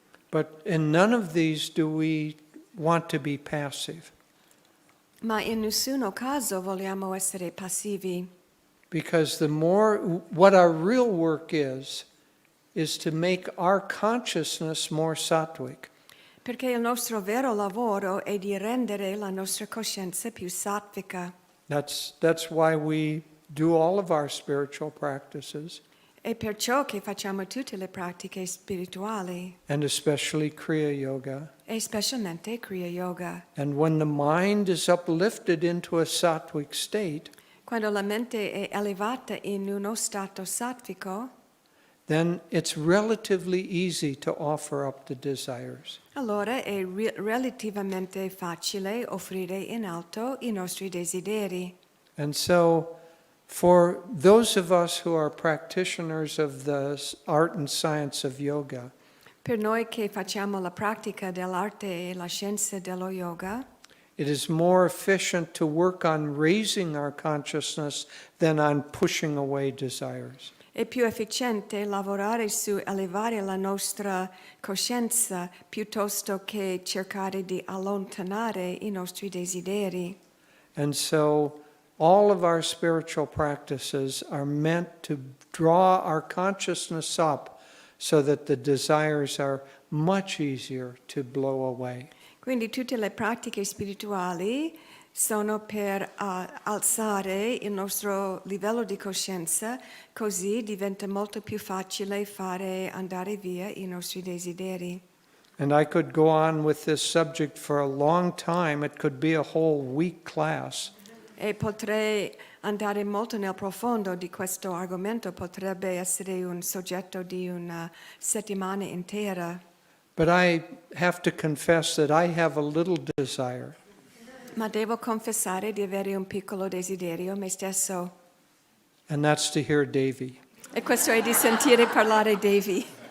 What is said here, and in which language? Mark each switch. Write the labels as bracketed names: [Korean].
[English] But in none of these do we want to be passive. [Italian] Ma in nessuno caso vogliamo essere passivi. [English] Because the more, what our real work is to make our consciousness more sattvic. [Italian] Perché il nostro vero lavoro è di rendere la nostra coscienza più sattvica. [English] That's why we do all of our spiritual practices. [Italian] È perciò che facciamo tutte le pratiche spirituali. [English] And especially Kriya Yoga. [Italian] E specialmente Kriya Yoga. [English] And when the mind is uplifted into a sattvic state, [Italian] Quando la mente è elevata in uno stato sattvico, [English] then it's relatively easy to offer up the desires. [Italian] allora è relativamente facile offrire in alto i nostri desideri. [English] And so, for those of us who are practitioners of the art and science of yoga, [Italian] Per noi che facciamo la pratica dell'arte e la scienza dello yoga, [English] it is more efficient to work on raising our consciousness than on pushing away desires. [Italian] è più efficiente lavorare su elevare la nostra coscienza piuttosto che cercare di allontanare i nostri desideri. [English] And so, all of our spiritual practices are meant to draw our consciousness up so that the desires are much easier to blow away. [Italian] Quindi tutte le pratiche spirituali sono per alzare il nostro livello di coscienza, così diventa molto più facile fare andare via i nostri desideri. [English] And I could go on with this subject for a long time. It could be a whole week class. [Italian] E potrei andare molto nel profondo di questo argomento, potrebbe essere un soggetto di una settimana intera. [English] But I have to confess that I have a little desire. [Italian] Ma devo confessare di avere un piccolo desiderio me stesso. [English] And that's to hear Devi. [Italian] E questo è di sentire parlare Devi.